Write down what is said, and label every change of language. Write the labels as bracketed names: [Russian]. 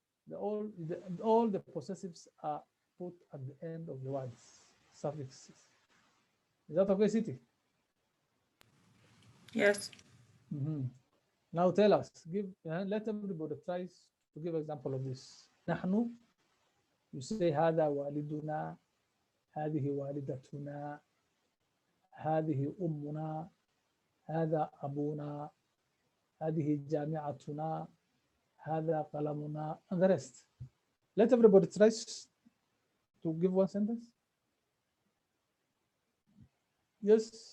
[English] All the possessives are put at the end of the words, suffixes. Is that okay, Siti? Yes. Now tell us, let everybody try to give example of this. [Arabic] نحن, [English] you say [Arabic] هذا والدنا, هذه والدتنا, هذه أمنا, هذا أبونا, هذه جامعتنا, هذا قلمنا, [English] and the rest. Let everybody try to give one sentence. Yes.